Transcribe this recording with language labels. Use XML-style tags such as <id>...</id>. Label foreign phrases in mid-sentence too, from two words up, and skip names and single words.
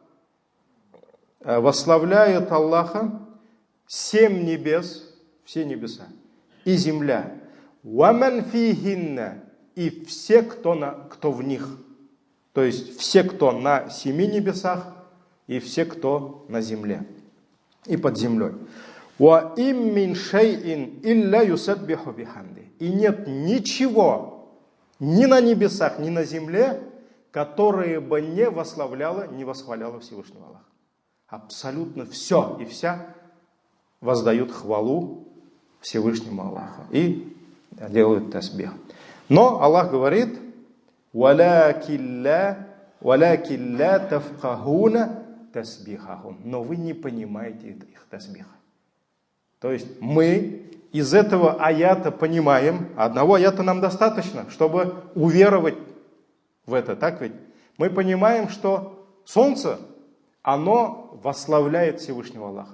<ru>Восславляют Аллаха 7 небес, все небеса, и земля.</ru> <ar>ومن فيهن,</ar> <ru>и все, кто в них. То есть все, кто на 7 небесах, и все, кто на земле и под землей.</ru> <ar>وإن من شيء إلا يسبح بحمده.</ar> <ru>И нет ничего ни на небесах, ни на земле, которое бы не восславляло, не восхваляло Всевышнего Аллаха. Абсолютно все и вся воздают хвалу Всевышнему Аллаху и делают тасбих. Но Аллах говорит:</ru> <ar>«ولكن لا تفقهون تسبيحهم».</ar> <ru>Но вы не понимаете их тасбиха. То есть мы из этого аята понимаем, одного аята нам достаточно, чтобы уверовать в это, так ведь? Мы понимаем, что солнце, оно восславляет Всевышнего Аллаха.</ru>